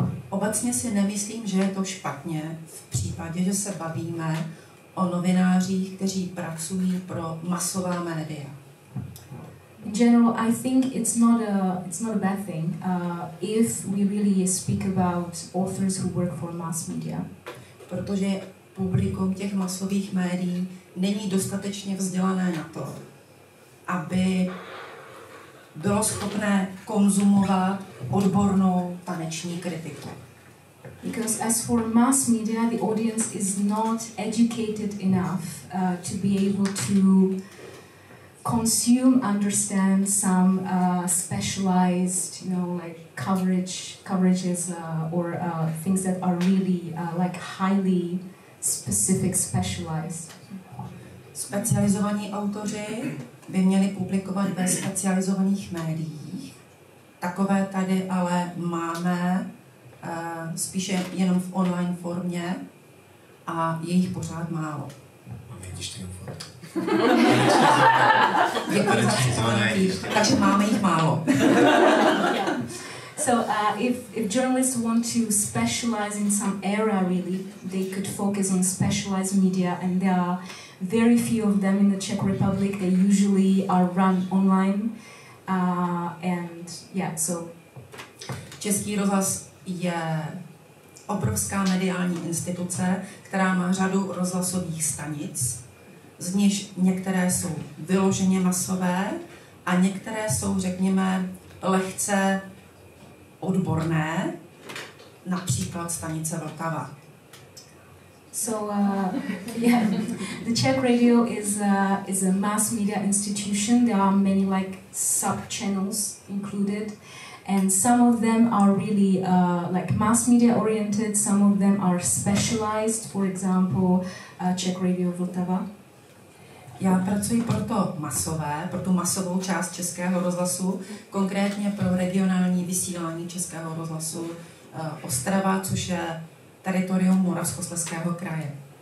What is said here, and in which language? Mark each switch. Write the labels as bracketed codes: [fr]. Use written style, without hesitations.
[cs] Obecně si nemyslím, že je to špatně v případě, že se bavíme o novinářích, kteří pracují pro masová média. [en] In general, I think it's not a bad thing if we really speak about authors who work for mass media. [cs] Protože publikum těch masových médií není dostatečně vzdělané na to, aby bylo schopné konzumovat odbornou taneční kritiku. [en] Because as for mass media, the audience is not educated enough to be able to consume, understand some specialized, like coverages or things that are really like highly specific, specialized. [cs] Specializovaní autoři by měli publikovat ve specializovaných médiích. Takové tady ale máme spíše jenom v online formě a je jich pořád málo. Děkuji za přiznání. Takže máme jich málo. [en] So if journalists want to specialize in some area, really, they could focus on specialized media, and there are very few of them in the Czech Republic. They usually are run online, and yeah, so. [cs] Český rozhlas je obrovská mediální instituce, která má řadu rozhlasových stanic, z nichž některé jsou vyloženě masové a některé jsou, řekněme, lehce odborné, například stanice Vltava. [en] So yeah, the Czech Radio is a mass media institution. There are many like sub-channels included, and some of them are really like mass media oriented. Some of them are specialized. For example, Czech Radio Vltava. [cs] Já pracuji pro tu masovou část Českého rozhlasu, konkrétně pro regionální vysílání Českého rozhlasu Ostrava, což je teritorium Moravskoslezského kraje.